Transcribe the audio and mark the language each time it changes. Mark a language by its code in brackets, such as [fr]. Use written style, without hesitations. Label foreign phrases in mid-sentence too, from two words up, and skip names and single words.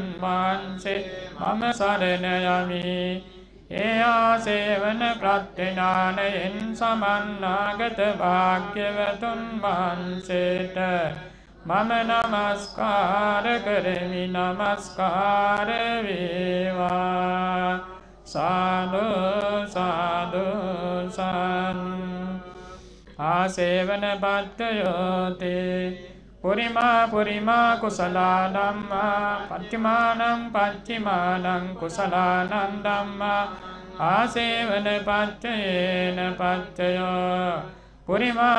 [si] වහන්සේ මම සරණ යමි ඒ ආසේවන ප්‍රත්‍යඥානයෙන් සමන්නාගත භාග්‍යවතුන් වහන්සේට මම නමස්කාර කරමි නමස්කාර වේවා සාදු සාදු සාදු [pi] ආසේවන පත්තයෝති පුරිමා පුරිමා කුසලා ධම්මා පච්චිමානං පච්චිමානං කුසලානං ධම්මා ආසේවන පත්තයේන පත්තයෝ පුරිමා